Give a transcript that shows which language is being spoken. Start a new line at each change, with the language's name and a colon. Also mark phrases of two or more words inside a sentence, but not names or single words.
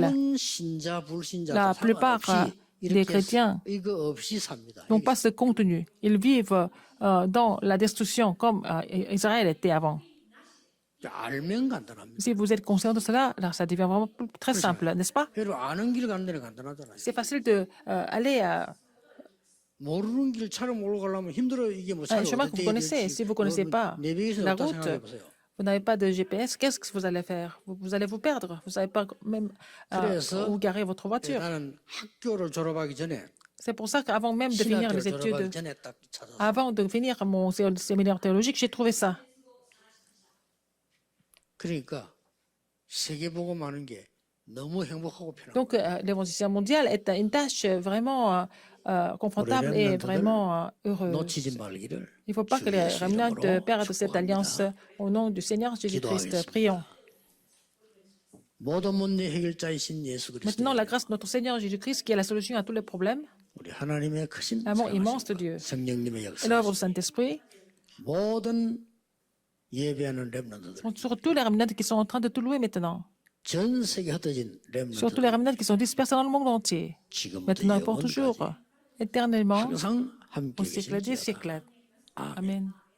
Korean: 대부분 신자 불신자
French: La plupart des chrétiens
Korean: 이거 없이 삽니다.
French: n'ont pas ce contenu. Ils vivent dans la destruction comme Israël était avant.
Korean: 알면 간단합니다.
French: Si vous êtes conscient de cela, alors ça devient vraiment très simple, n'est-ce pas?
Korean: 그리고 아는 길 가는 데는 간단하잖아요.
French: C'est facile d'aller à
Korean: 모르는 길처럼 올라가려면 힘들어. 이게 뭐
French: un chemin que vous connaissez. Si vous ne connaissez pas la route, vous n'avez pas de GPS, qu'est-ce que vous allez faire? Vous allez vous perdre. Vous ne savez pas même où garer votre voiture.
Korean: 나는 학교를 졸업하기 전에
French: C'est pour ça qu'avant même de finir
Korean: 신학교를
French: les
Korean: 졸업하기
French: études,
Korean: 전에 딱 찾아서
French: avant de finir mon séminaire théologique, j'ai trouvé ça.
Korean: 그러니까 세계 복음 하는 게 너무 행복하고 편하고
French: Donc, l'évangélisation mondiale est une tâche vraiment confortable et vraiment heureuse.
Korean: 놓치지 말기를
French: Il ne faut pas que les
Korean: 주의
French: remnants
Korean: 이름으로
French: perdent cette alliance au nom du Seigneur Jésus-Christ. Prions.
Korean: 모든 문제 해결자이신 예수 그리스도
French: Maintenant, la grâce de notre Seigneur Jésus-Christ, qui est la solution à tous les problèmes,
Korean: 우리 하나님의 크신
French: l'amour immense de
Korean: 사랑하심과
French: Dieu,
Korean: 성령님의
French: et
Korean: 역사
French: l'œuvre du Saint-Esprit,
Korean: 모든 예배하는 렘넌트들
French: surtout les remnants qui sont en train de tout louer maintenant,
Korean: 전 세계 흩어진
French: surtout les
Korean: 렘넌트들
French: remnants qui sont dispersés dans le monde entier,
Korean: 지금부터
French: maintenant et pour toujours,
Korean: 영원까지
French: éternellement,
Korean: 항상 함께
French: au siècle des
Korean: 계실지어다.
French: siècles. Amen.